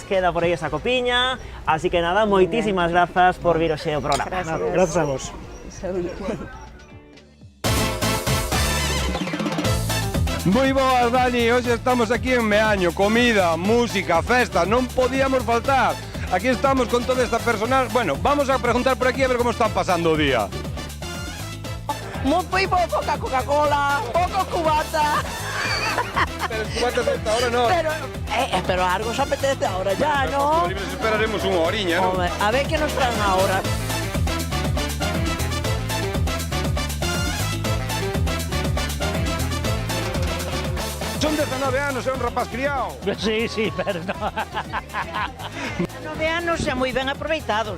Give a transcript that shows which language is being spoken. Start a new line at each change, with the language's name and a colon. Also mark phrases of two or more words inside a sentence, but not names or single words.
Galician: Queda por aí esa copiña, así que nada, moitísimas grazas por vir hoxe ao programa.
Spanish: Gracias a vos.
Galician: Saúde. Moi boas, Dani, hoxe estamos aquí en Meaño, comida, música, festa, non podíamos faltar. Aquí estamos con toda esta personal.
Spanish: Bueno, vamos a preguntar por aquí
Galician: a ver como están pasando o día.
Spanish: Muy poca Coca-Cola, poco cubata. Pero cuántas a esta hora no. Pero algo se apetece ahora ya, ¿no?
Galician: Esperaremos unha horiña, ¿no?
Spanish: Hombre, a ver qué nos traen ahora.
Galician: Son 19 anos, é un rapaz criado.
Spanish: Sí, pero no.
Galician: 9 anos xa moi ben aproveitados.